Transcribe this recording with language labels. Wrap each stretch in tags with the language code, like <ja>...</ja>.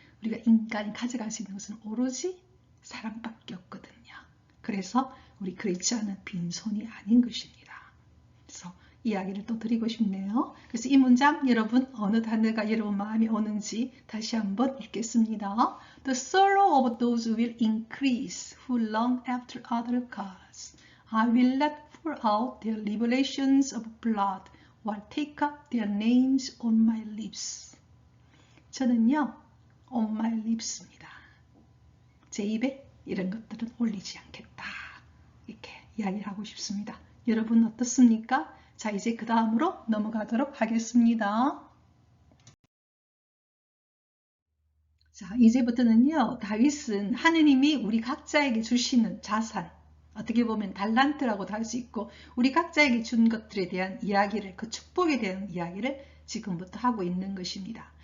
<ko>우리가 인간이 가져갈 수 있는 것은 오로지 사랑밖에 없거든요. 그래서 우리 크리스찬은 빈손이 아닌 것입니다. 그래서 이야기를 또 드리고 싶네요. 그래서 이 문장 여러분 어느 단어가 여러분 마음에 오는지 다시 한번 읽겠습니다.</ko> <en>The sorrow of those will increase who long after other gods. I will not pour out their liberations of blood while take up their names on my lips.</en> <ko>저는요,</ko> <en>on my lips</en> <ko>입니다. 제 입에 이런 것들은 올리지 않겠다. 이렇게 이야기를 하고 싶습니다. 여러분 어떻습니까? 자, 이제 그 다음으로 넘어가도록 하겠습니다. 자, 이제부터는요, 다윗은 하느님이 우리 각자에게 주시는 자산, 어떻게 보면 달란트라고도 할 수 있고, 우리 각자에게 준 것들에 대한 이야기를, 그 축복에 대한 이야기를 지금부터 하고 있는 것입니다.</ko>